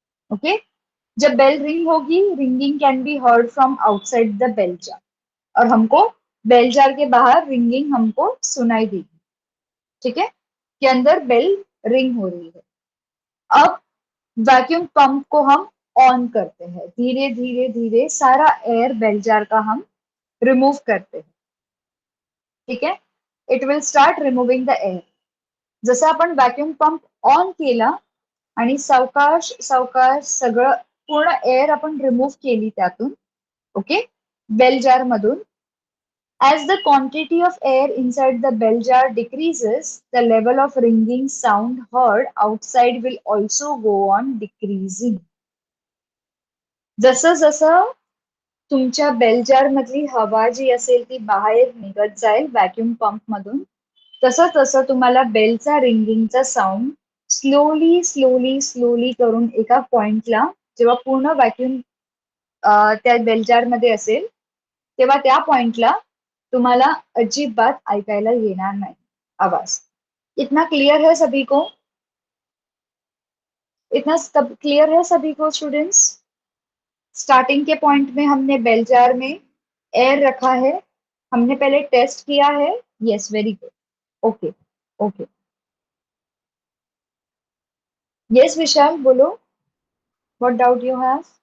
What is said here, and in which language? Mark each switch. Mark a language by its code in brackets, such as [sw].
[hi] Okay, जब bell ring होगी, [en] ringing can be heard from outside the bell jar, [hi] और हमको बेल जार के बाहर रिंगिंग हमको सुनाई देगी। ठीक है, के अंदर बेल रिंग हो रही है। अब वैक्यूम पंप को हम ऑन करते हैं, धीरे धीरे धीरे सारा एयर बेल जार का हम रिमूव करते हैं। [mr] ठीक आहे, [en] It will start removing the air. [mr] जसं आपण व्हॅक्यूम पंप ऑन केला आणि सावकाश सावकाश सगळं पूर्ण एअर आपण रिमूव्ह केली त्यातून, ओके, बेल जार मधून. [en] As the quantity of air inside the bell jar decreases, the level of ringing sound heard outside will also go on decreasing. [mr] जसं जसं तुमच्या बेल जार मधली हवा जी असेल ती बाहेर निघत जाईल व्हॅक्यूम पंप मधून, तसं तसं तुम्हाला बेलचा रिंगिंगचा साऊंड स्लोली स्लोली स्लोली करून एका पॉइंटला, जेव्हा पूर्ण व्हॅक्यूम त्या बेल जार मध्ये असेल, तेव्हा त्या पॉइंटला तुम्हाला अजिबात ऐकायला येणार नाही आवाज. [hi] इतना क्लियर है सभी को? इतना क्लियर है सभी को स्टूडेंट्स? स्टार्टिंग के पॉइंट में हमने बेल जार में एयर रखा है, हमने पहले टेस्ट किया है. [en] Yes, very good. Okay okay, yes Vishal बोलो, what doubt you have?